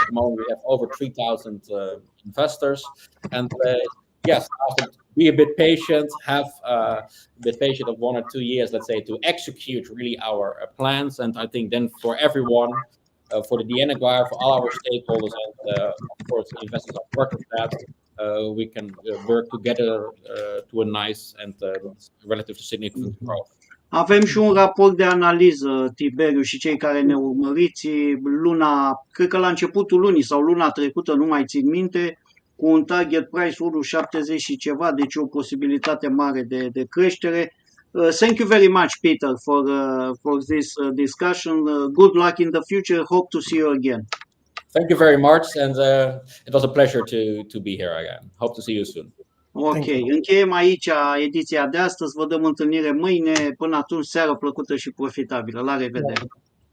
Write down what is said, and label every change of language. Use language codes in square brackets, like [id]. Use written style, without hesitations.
[en] At the moment, we have over 3,000 investors. And yes, be a bit patient, have a bit patient of 1 or 2 years, let's say, to execute really our plans. And I think then for everyone, for the Agrar, for all our stakeholders, and of course, the investors are part of that, we can work together to a nice and relatively significant growth. [ro] Avem și un raport de analiză, Tiberiu, și cei care ne urmăriți, cred că la începutul lunii sau luna trecută, nu mai țin minte, cu un target price 1,70 și ceva, deci o posibilitate mare de creștere. [en] Thank you very much, Peter, for this discussion. Good luck in the future. Hope to see you again. Thank you very much, and it was a pleasure to be here again. Hope to see you soon. [ro] Ok, încheiem aici ediția de astăzi. Vă dăm întâlnire mâine. Până atunci, seară plăcută și profitabilă. La revedere!